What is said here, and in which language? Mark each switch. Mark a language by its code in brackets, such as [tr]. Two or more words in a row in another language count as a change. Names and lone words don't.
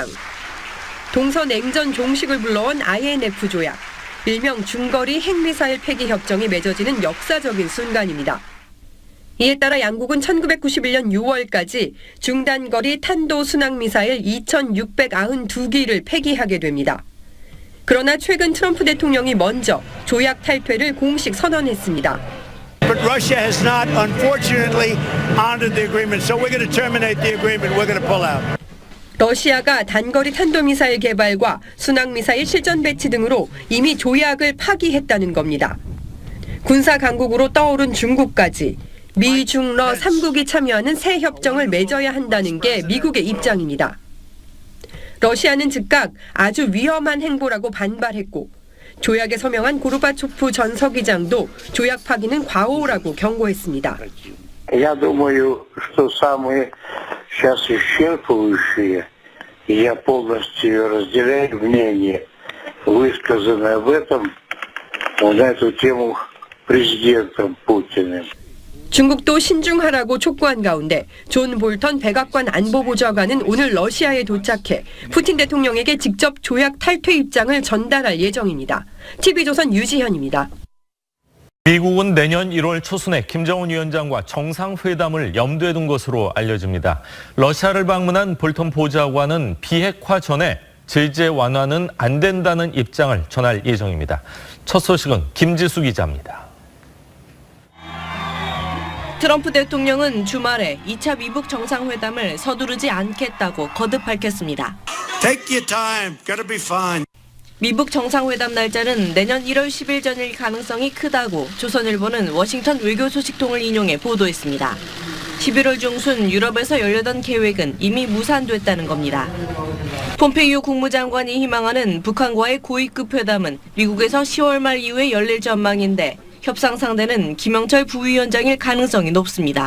[ko] 동서냉전 종식을 불러온 INF 조약, 일명 중거리 핵미사일 폐기 협정이 맺어지는 역사적인 순간입니다. 이에 따라 양국은 1991년 6월까지 중단거리 탄도순항미사일 2,692기를 폐기하게 됩니다. 그러나 최근 트럼프 대통령이 먼저 조약 탈퇴를 공식 선언했습니다. [en] But Russia has not, unfortunately, honored the agreement. So we're going to terminate the agreement. We're going to pull out. [ko] 러시아가 단거리 탄도미사일 개발과 순항미사일 실전 배치 등으로 이미 조약을 파기했다는 겁니다. 군사 강국으로 떠오른 중국까지 미, 중, 러 3국이 참여하는 새 협정을 맺어야 한다는 게 미국의 입장입니다. 러시아는 즉각 아주 위험한 행보라고 반발했고 조약에 서명한 고르바초프 전 서기장도 조약 파기는 과오라고 경고했습니다. [ru] Я думаю, что самые сейчас исчерпывающие, и я полностью разделяю мнение, высказанное в этом, на эту тему президентом Путиным. [ko] 중국도 신중하라고 촉구한 가운데 존 볼턴 백악관 안보보좌관은 오늘 러시아에 도착해 푸틴 대통령에게 직접 조약 탈퇴 입장을 전달할 예정입니다. TV조선 유지현입니다. 미국은 내년 1월 초순에 김정은 위원장과 정상회담을 염두에 둔 것으로 알려집니다. 러시아를 방문한 볼턴 보좌관은 비핵화 전에 제재 완화는 안 된다는 입장을 전할 예정입니다. 첫 소식은 김지수 기자입니다. 트럼프 대통령은 주말에 2차 미북 정상회담을 서두르지 않겠다고 거듭 밝혔습니다. [en] Take your time. Gotta be fine. [ko] 미북 정상회담 날짜는 내년 1월 10일 전일 가능성이 크다고 조선일보는 워싱턴 외교소식통을 인용해 보도했습니다. 11월 중순 유럽에서 열려던 계획은 이미 무산됐다는 겁니다. 폼페이오 국무장관이 희망하는 북한과의 고위급 회담은 미국에서 10월 말 이후에 열릴 전망인데 협상 상대는 김영철 부위원장일 가능성이 높습니다.